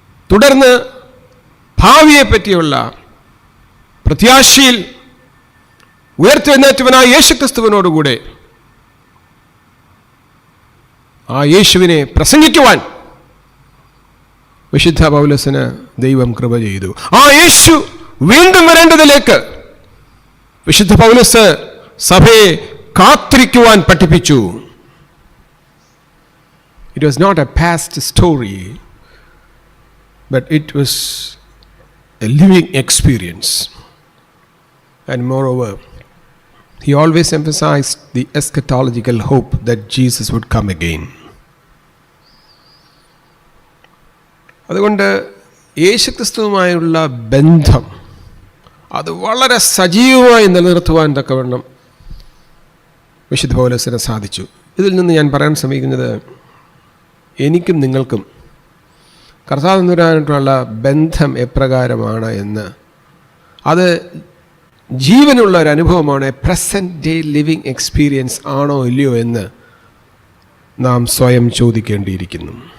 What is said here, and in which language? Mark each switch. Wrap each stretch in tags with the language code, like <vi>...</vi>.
<ml>തുടർന്ന് ഭാവിയെപ്പറ്റിയുള്ള പ്രത്യാശയിൽ ഉയർത്തെഴുന്നേറ്റവനായ യേശുക്രിസ്തുവിനോടുകൂടെ ആ യേശുവിനെ പ്രസംഗിക്കുവാൻ വിശുദ്ധ പൗലോസിന് ദൈവം കൃപ ചെയ്തു. ആ യേശു വീണ്ടും വരേണ്ടതിലേക്ക് വിശുദ്ധ പൗലോസ് സഭയെ കാത്തിരിക്കുവാൻ പഠിപ്പിച്ചു.</ml> <en>It was not a past story, but it was a living experience. And moreover, he always emphasized the eschatological hope that Jesus would come again.</en> <ml>അതുകൊണ്ട് യേശുക്രിസ്തുവുമായുള്ള ബന്ധം അത് വളരെ സജീവമായി നിലനിർത്തുവാൻ തക്കവണ്ണം വിശുദ്ധ പൗലോസിന് സാധിച്ചു. ഇതിൽ നിന്ന് ഞാൻ പറയാൻ ശ്രമിക്കുന്നത്, എനിക്കും നിങ്ങൾക്കും കർത്താവിനോടായിട്ടുള്ള ബന്ധം എപ്രകാരമാണ് എന്ന്, അത് ജീവനുള്ള ഒരു അനുഭവമാണ്,</ml> <en>present day living experience</en> <ml>ആണോ ഇല്ലയോ എന്ന് നാം സ്വയം ചോദിക്കേണ്ടിയിരിക്കുന്നു.</ml>